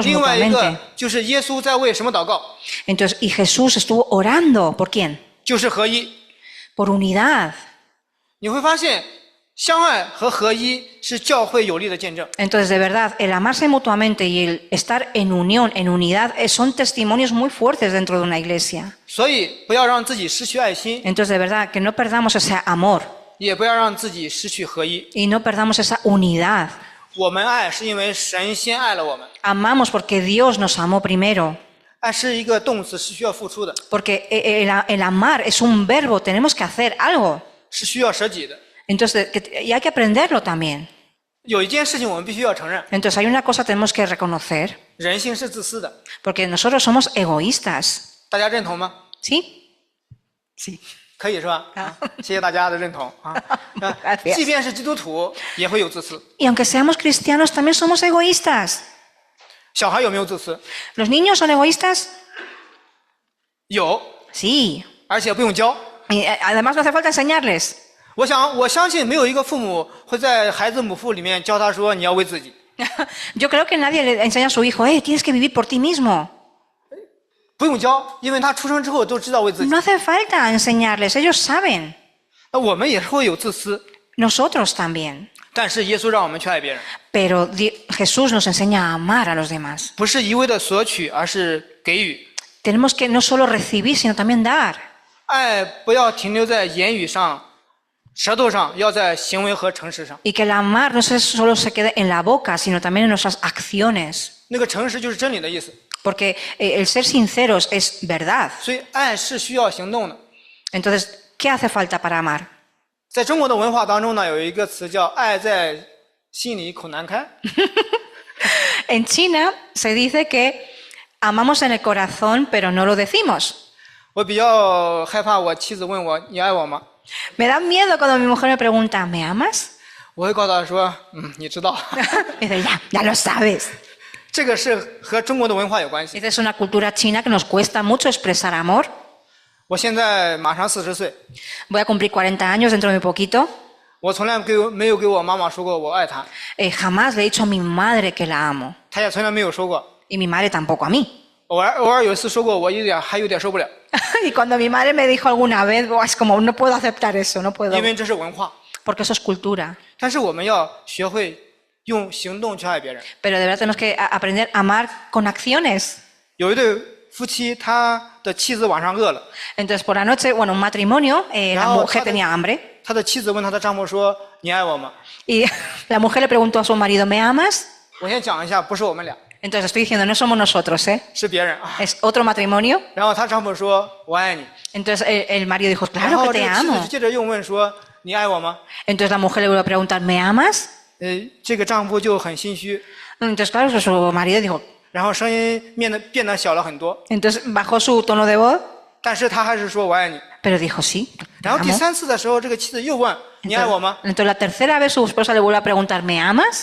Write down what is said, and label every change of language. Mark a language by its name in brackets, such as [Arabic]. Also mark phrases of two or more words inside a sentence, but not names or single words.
[Chinese] 另外一个 [Spanish] mutuamente. [Chinese] 就是耶稣在为什么祷告， [Spanish] Entonces, y Jesús estuvo orando, ¿por quién? [Chinese] 就是合一。 [Spanish] Por unidad. [Chinese] 你会发现，相爱和合一是教会有力的见证。 [Spanish] Entonces, de verdad, el amarse mutuamente y el estar en unión, en unidad, son testimonios muy fuertes dentro de una iglesia. [Chinese] 所以不要让自己失去爱心， [Spanish] Entonces, de verdad, que no perdamos ese amor [Chinese] 也不要让自己失去合一。 [Spanish] y no perdamos esa unidad. [Chinese] 我们爱是因为神先爱了我们， [Spanish] Amamos porque Dios nos amó primero. [Chinese] 爱是一个动词，是需要付出的， [Spanish] Porque el amar es un verbo, tenemos que hacer algo. [Chinese] 是需要舍己的。 [Spanish] Entonces, y hay que aprenderlo también. [Chinese] 有一件事情我们必须要承认， [Spanish] Entonces, hay una cosa que tenemos que reconocer, [Chinese] 人性是自私的， [Spanish] porque nosotros somos egoístas. [Chinese] 大家认同吗？ [Spanish] ¿Sí? Sí. [Chinese] 可以是吧？谢谢大家的认同啊！ [Spanish] Gracias. [Chinese] 即便是基督徒，也会有自私。 [Spanish] Y aunque seamos cristianos, también somos egoístas. [Chinese] 小孩有没有自私？ [Spanish] ¿Los niños son egoístas? [Chinese] 有， [Spanish] Sí. [Chinese] 而且不用教。 [Spanish] Y además no hace falta enseñarles. [Chinese] 我相信没有一个父母会在孩子母腹里面教他说你要为自己。 [Spanish] Yo creo que nadie le enseña a su hijo, tienes que vivir por ti mismo. [Chinese] 不用教，因为他出生之后都知道为自己。 [Spanish] No hace falta enseñarles, ellos saben. [Chinese] 那我们也会有自私， [Spanish] Nosotros también. [Chinese] 但是耶稣让我们去爱别人， [Spanish] Pero Jesús nos enseña a amar a los demás. [Chinese] 不是一味的索取，而是给予。 [Spanish] Tenemos que no solo recibir, sino también dar. [Chinese] 爱不要停留在言语上、舌头上，要在行为和诚实上。 [Spanish] Y que el amar no solo se quede en la boca, sino también en nuestras acciones. [Chinese] 那个诚实就是真理的意思， [Spanish] Porque el ser sinceros es verdad. [Chinese] 所以爱是需要行动的。 [Spanish] Entonces, ¿qué hace falta para amar? [Chinese] 在中国的文化当中呢，有一个词叫“爱在心里口难开 [Spanish] En China se dice que amamos en el corazón, pero no lo decimos. ”。 [Chinese] 我比较害怕我妻子问我：“你爱我吗 [Spanish] Me da miedo cuando mi mujer me pregunta, ¿me amas? ？” [Chinese] 我会告诉她说：“你知道。 [Spanish] Y dice, ya lo sabes. ” [Chinese] 这个是和中国的文化有关系。 [Spanish] Esta es una cultura china que nos cuesta mucho expresar amor. [Chinese] 我现在马上40岁， [Spanish] Voy a cumplir 40 años dentro de muy poquito. [Chinese] 我从来没有给我妈妈说过我爱她， [Spanish] Jamás le he dicho a mi madre que la amo. [Chinese] 她也从来没有说过。 [Spanish] Y mi madre tampoco a mí. [Chinese] 偶尔有一次说过，我还有点受不了， [Spanish] Y cuando mi madre me dijo alguna vez, "Buah, es como no puedo aceptar eso, no puedo, [Chinese] 因为这是文化。 [Spanish] porque eso es cultura." [Chinese] 但是我们要学会用行动去爱别人。 [Spanish] Pero de verdad tenemos que aprender a amar con acciones. [Chinese] 有一对夫妻，他的妻子晚上饿了， [Spanish] Entonces por la noche, bueno, un matrimonio, la No, mujer ¿sabe? tenía hambre [Chinese] 他的妻子问他的丈夫说：“你爱我吗 [Spanish] y la mujer le preguntó a su marido, "¿Me amas?" ？” [Chinese] 我先讲一下，不是我们俩， [Spanish] Entonces estoy diciendo, no somos nosotros, ¿eh? [Chinese] 是别人啊。 [Spanish] Es otro matrimonio. [Chinese] 然后她丈夫说：“我爱你。 [Spanish] Entonces el marido dijo, [Chinese] 然 [Spanish] "Claro [Chinese] 后 [Spanish] que [Chinese] 这 [Spanish] te [Chinese] 个妻子 [Spanish] amo." [Chinese] 接着又问说：“你爱我吗 [Spanish] Entonces la mujer le vuelve a preguntar, "¿Me amas?" [Chinese] 这个丈夫就很心虚， [Spanish] Entonces claro, su marido dijo, [Chinese] 然后声音变得小了很多， [Spanish] entonces bajó su tono de voz, [Chinese] 但是他还是说我爱你。 [Spanish] pero dijo, "Sí, te [Chinese] 然后第 [Spanish] amo." [Chinese] 3次的时候，这个妻子又问：“你爱我吗 [Spanish] Entonces la tercera vez su esposa le vuelve a preguntar, "¿Me amas?"